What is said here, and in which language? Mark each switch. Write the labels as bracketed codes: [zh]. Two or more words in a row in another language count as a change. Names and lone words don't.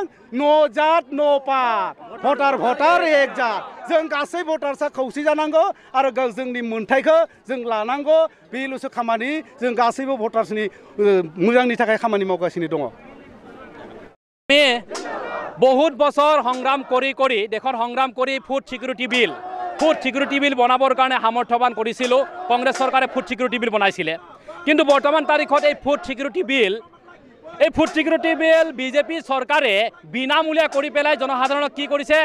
[brx] न' जात न' पात, भटार एक जात। जों गासै भटार्सआ खौसे जानांगौ आरो जोंनि मोन्थाइखौ जों लानांगौ। बेल'सो खामानि। जों गासैबो भटार्सनि मोजांनि थाखाय खामानि मावगासिनो दङ। [as] बहुत बছৰ সংগ্ৰাম কৰি দেশৰ সংগ্ৰাম কৰি [en] food security bill [as] বনাবৰ কাৰণে সামৰ্থ্যৱান কৰিছিলোঁ। কংগ্ৰেছ চৰকাৰে [en] food security bill [as] বনাইছিলে। কিন্তু বৰ্তমান তাৰিখত এই [en] food security bill [as] বিজেপি চৰকাৰে বিনামূলীয়া কৰি পেলাই জনসাধাৰণক কি কৰিছে?